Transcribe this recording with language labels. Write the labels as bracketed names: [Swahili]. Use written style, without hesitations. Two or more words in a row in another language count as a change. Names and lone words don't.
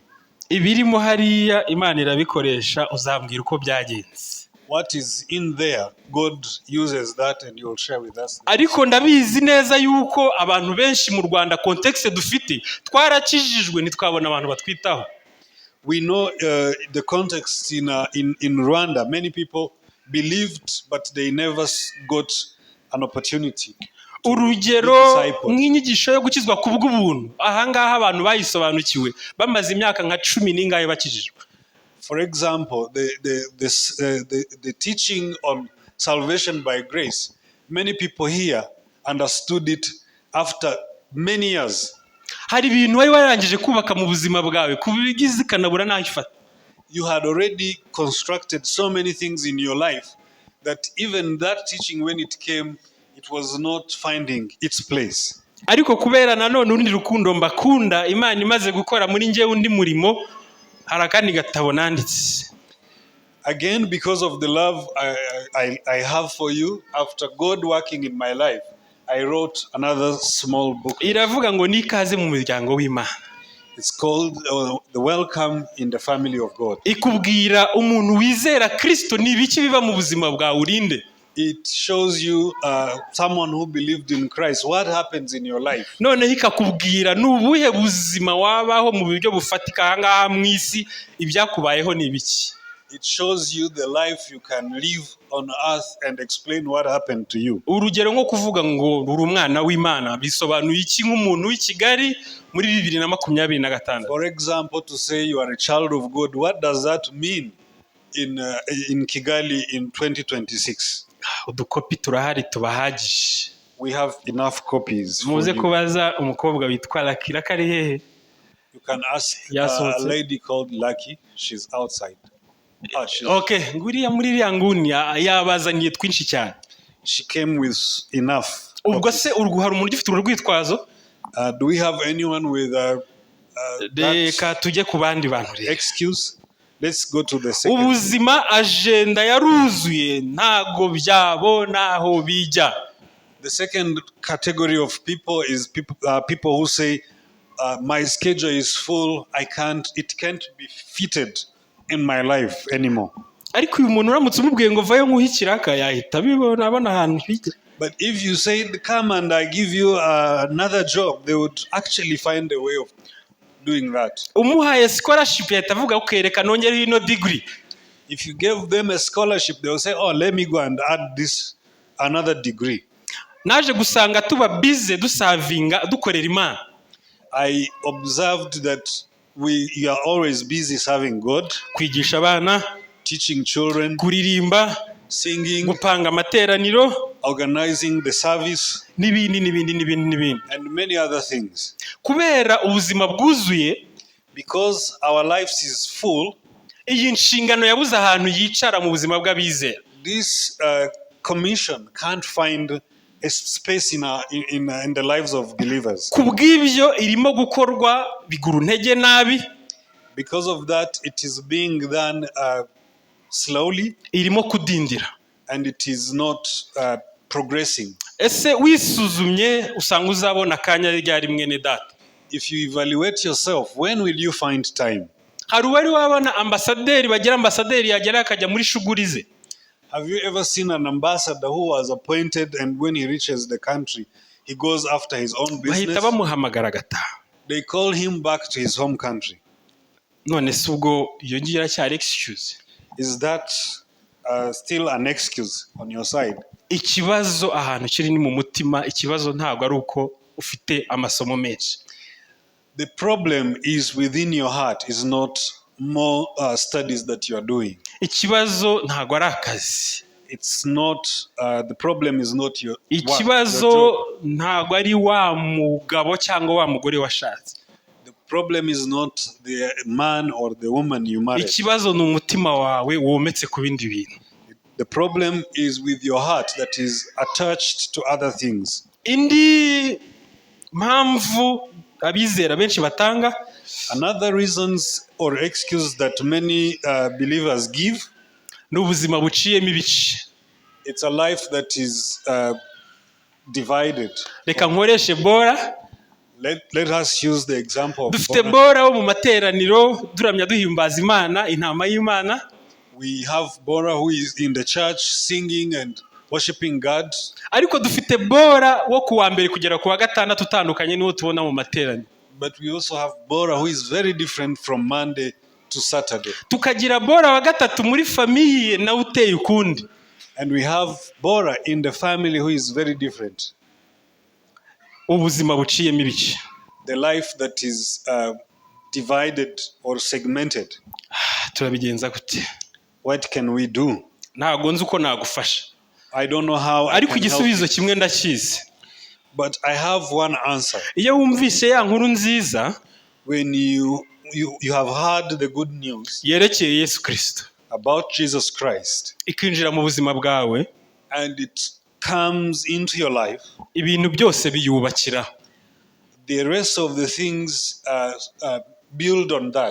[Kinyarwanda] Ibirimo hariya Imana irabikoresha, uzambwira uko byagenze. [English] What is in there, God uses that and you will share with us. [Kinyarwanda] Ariko ndabizi neza yuko abantu benshi mu Rwanda context dufite twarakijijwe ntitwabona abantu batwitaho. [English] We know the context in Rwanda. Many people believed, but they never got an opportunity. [Kinyarwanda] Urugero nk'inyigisho yo gukizwa ku bw'ubuntu, ahangaha abantu bayisobanukiwe bamaze imyaka nka 10 n'ingahe bakijijwe. [English] For example, the teaching on salvation by grace, many people here understood it after many years. [Kinyarwanda] Hari ibintu wari warangije kubaka mu buzima bwawe kubigize kanabura nahifata. [English] You had already constructed so many things in your life that even that teaching, when it came, it was not finding its place. [Kinyarwanda] Ariko kubera nanone urundi rukundo mbakunda, Imana imaze gukora muri ngewe undi murimo, harakandi gatabo nanditse. [English] Again, because of the love I have for you, after God working in my life, I wrote another small book. [Kinyarwanda] Iravuga ngo nikaze mu muryango w'Imana. [English] It's called The Welcome in the Family of God. [Kinyarwanda] Ikubwira umuntu wizera Kristo ni biki biba mu buzima bwa urinde. [English] It shows you someone who believed in Christ, what happens in your life. [Kinyarwanda] None ikakubwira nubuhe buzima wabaho mu buryo bufatika ahangaha mu isi, ibyakubayeho ni biki. [English] It shows you the life you can live on earth and explain what happened to you. [Kinyarwanda] Urugero nko kuvuga ngo uri umwana w'Imana bisobanuye iki nk'umuntu w'i Kigali muri 2026. [English] For example, to say you are a child of God, what does that mean in Kigali in 2026? [Kinyarwanda] Udukopi turahari tubahagije. [English] We have enough copies. [Kinyarwanda] Muze kubaza umukobwa witwa Lucky. Kari hehe? [English] You can ask a lady called Lucky. She's outside. [Kinyarwanda] Okay, nguriya muri iriya nguni yabazaniye twinshi cyane. [English] She came with enough. [Kinyarwanda] Ubwo se hari umuntu ufite urwitwazo? [English] Do we have anyone with [Kinyarwanda] Reka tujye ku bandi bantu rero. [English] Excuse? Let's go to the second. [Kinyarwanda] Ubuzima agenda yaruzuye ntago byabona aho bijya. [English] The second category of people is people who say my schedule is full, it can't be fitted in my life anymore. [Kinyarwanda] Ariko uyu muntu uramutse umubwiye ngo vayo nkuhikiraka yahita bibona abana ahantu bijya. [English] But if you said come and I give you another job, they would actually find a way of doing that. [Kinyarwanda] Umuhaye scholarship yahita avuga ukereka nongereho ino degree. [English] If you gave them a scholarship, they will say, oh, let me go and add this another degree. [Kinyarwanda] naje gusanga tuba bize dusavinga dukorera Imana. [English] I observed that you are always busy serving God, [Kinyarwanda] kwigisha abana, [English] teaching children, [Kinyarwanda] kuririmba, [English] singing, [Kinyarwanda] gupanga amateraniro, [English] organizing the service, [Kinyarwanda] n'ibindi. [English] and many other things. [Kinyarwanda] Kubera ubuzima bwuzuye, [English] Because our lives is full, [Kinyarwanda] iyi nshingano yabuze ahantu yicara mu buzima bw'abizera. [English] this commission can't find a space in the lives of believers. [Kinyarwanda] Kubw'ibyo irimo gukorwa biguru ntege nabi. [English] Because of that, it is being done slowly, [Kinyarwanda] irimo kudindira, [English] and it is not progressing. [Kinyarwanda] Ese wisuzumye usanga uzabona akanya ryari mwene data? [English] If you evaluate yourself, when will you find time? [Kinyarwanda] Hari uwari wabona ambasaderi bagira ambasaderi yagera akajya muri shuguri ze? [English] Have you ever seen an ambassador who was appointed and when he reaches the country, he goes after his own [Kinyarwanda] bahita [English] business? [Kinyarwanda] bamuhamagara agataha. [English] They call him back to his home country. [Kinyarwanda] None se ubwo iyo ngiyo iracyari excuse? [English] Is that still an excuse on your side? [Kinyarwanda] Ikibazo ahantu kiri ni mu mutima. Ikibazo ntabwo ari uko ufite amasomo menshi. [English] The problem is within your heart, is not more studies that you are doing. [Kinyarwanda] Ikibazo ntabwo ari akazi. [English] It's not, the problem is not your work, [Kinyarwanda] Ikibazo [English] your job. [Kinyarwanda] ntabwo ari wa mugabo cyangwa wa mugore washatse. [English] The problem is not the man or the woman you married. [Kinyarwanda] Ikibazo ni umutima wawe wometse ku bindi bintu. [English] The problem is with your heart that is attached to other things. [Kinyarwanda] Indi mpamvu abizera benshi batanga, [English] Another reasons or excuse that many believers give, [Kinyarwanda] ni ubuzima buciyemo ibice. [English] it's a life that is divided. [Kinyarwanda] Reka nkoreshe Bora. [English] Let us use the example of [Kinyarwanda] Dufite [English] Bora. [Kinyarwanda] Bora wo mu materaniro duramya duhimbaza Imana, intama y'Imana. [English] We have Bora who is in the church singing and worshiping God. [Kinyarwanda] Ariko dufite Bora wo kuwa mbere kugera kuwa gatandatu utandukanye n'uwo tubona mu materaniro. [English] But we also have Bora who is very different from Monday to Saturday. [Kinyarwanda] Tukagira Bora wa gatatu muri famiye nawe uteye ukundi. [English] And we have Bora in the family who is very different. [Kinyarwanda] Ubuzima buciyemo ibice. [English] The life that is divided or segmented. [Kinyarwanda] Turabigenza gute? [English] What can we do? [Kinyarwanda] Ntabwo nzi uko nagufasha. [English] I don't know how I [Kinyarwanda] Ariko [English] can help [Kinyarwanda] igisubizo [English] you, [Kinyarwanda] kimwe ndakizi. [English] but I have one answer. [Kinyarwanda] Iyo wumvise ya nkuru nziza [English] When you have heard the good news [Kinyarwanda] yerekeye Yesu Kristo, [English] about Jesus Christ, [Kinyarwanda] ikinjira mu buzima bwawe, [English] and it comes into your life, [Kinyarwanda] ibintu byose biyubakira. [English] the rest of the things build on that.